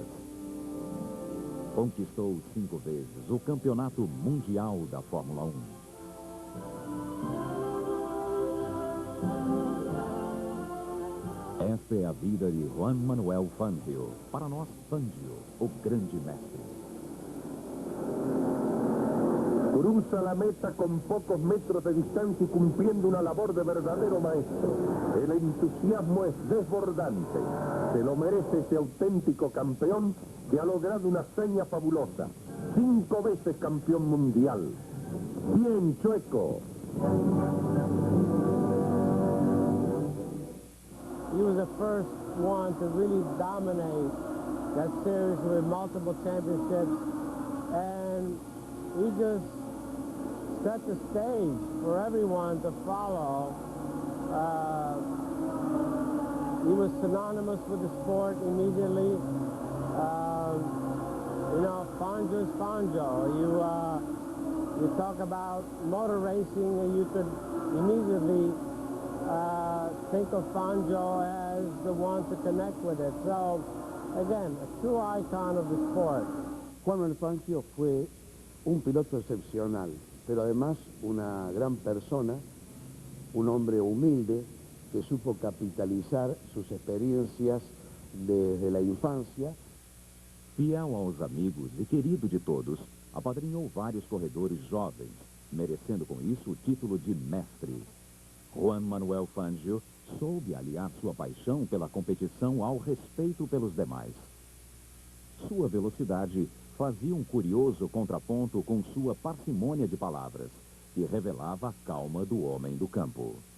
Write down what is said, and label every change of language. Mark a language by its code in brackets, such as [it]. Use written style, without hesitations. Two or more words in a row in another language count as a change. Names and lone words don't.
[pt] Conquistou 5 vezes o campeonato mundial da Fórmula 1. Esta é a vida de Juan Manuel Fangio. Para nós, Fangio, o grande mestre. [es] Cruza la meta con pocos metros de distancia y cumpliendo una labor de verdadero maestro. El entusiasmo es desbordante. Se lo merece ese auténtico campeón que ha logrado una hazaña fabulosa. 5 veces campeón mundial. Bien, Chueco. [en] He was the first one to really dominate that series with multiple championships, and he just set the stage for everyone to follow. He was synonymous with the sport immediately. You know, Fangio's Fangio. You talk about motor racing, and you could immediately think of Fangio as the one to connect with it. So, again, a true icon of the sport. [es] Juan Manuel Fangio fue un piloto excepcional, pero además una gran persona, un hombre humilde que supo capitalizar sus experiencias desde la infancia. [pt] Fiel aos amigos e querido de todos, apadrinhou vários corredores jovens, merecendo com isso o título de mestre. Juan Manuel Fangio soube aliar sua paixão pela competição ao respeito pelos demais. Sua velocidade fazia um curioso contraponto com sua parcimônia de palavras, que revelava a calma do homem do campo.